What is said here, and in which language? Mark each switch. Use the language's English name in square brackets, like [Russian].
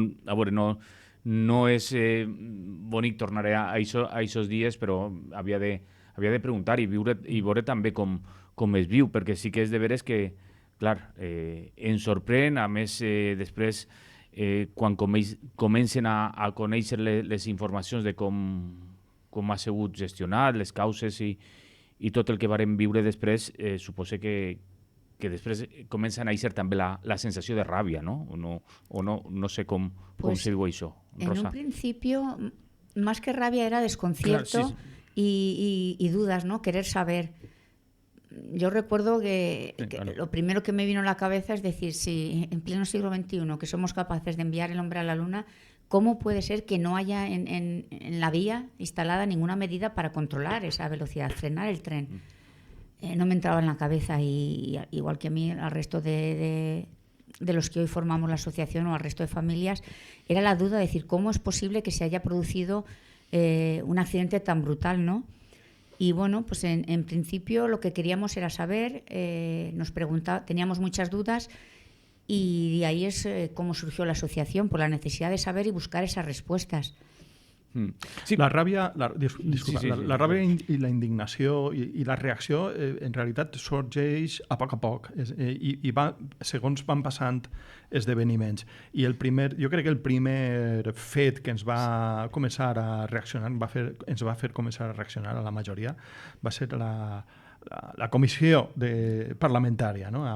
[Catalan] A veure, no és bonic tornar a aquests dies, però havia de preguntar i veure també com es viu, perquè sí que és de veres que, clar, ens sorprèn, a més, després, quan comencen a conèixer les informacions de com ha sigut gestionat, les causes i tot el que vàrem viure després, suposo que després comença a néixer també la sensació de ràbia, ¿no? O no sé com se viu això, Rosa. [Spanish] En un principio, más que rabia, era desconcierto, claro, sí. Y dudas, ¿no? Querer saber. Yo recuerdo que lo primero que me vino a la cabeza es decir, si en pleno siglo XXI que somos capaces de enviar el hombre a la luna, ¿cómo puede ser que no haya en la vía instalada ninguna medida para controlar esa velocidad, frenar el tren? No me entraba en la cabeza, y igual que a mí, al resto de los que hoy formamos la asociación o al resto de familias, era la duda de decir cómo es posible que se haya producido un accidente tan brutal, ¿no? Y bueno, pues en principio lo que queríamos era saber, teníamos muchas dudas, y de ahí es cómo surgió la asociación, por la necesidad de saber y buscar esas respuestas. Sí. [Catalan] La ràbia, la ràbia i la indignació i la reacció en realitat sorgeix a poc i segons van passant esdeveniments. I jo crec que el primer fet que ens va començar a reaccionar, ens va fer començar a reaccionar a la majoria, va ser la comissió parlamentària, no?